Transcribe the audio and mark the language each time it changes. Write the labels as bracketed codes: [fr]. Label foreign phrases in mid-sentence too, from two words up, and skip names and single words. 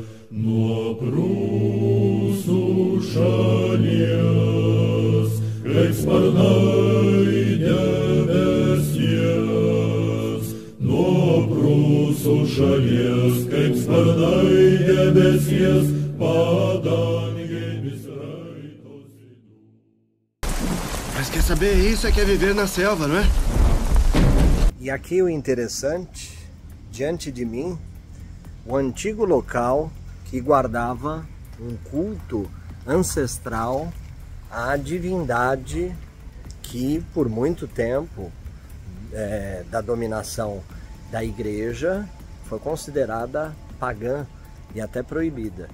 [lt] Nuo Prūsų šalies, kaip sparnai debesies. Nuo Prūsų šalies, kaip sparnai debesies, padangėmis raitosi. [pt] Mas quer saber, isso é que é viver na selva, não é? E aqui o interessante, diante de mim, o antigo local que guardava um culto ancestral à divindade que, por muito tempo, da dominação da igreja, foi considerada pagã e até proibida.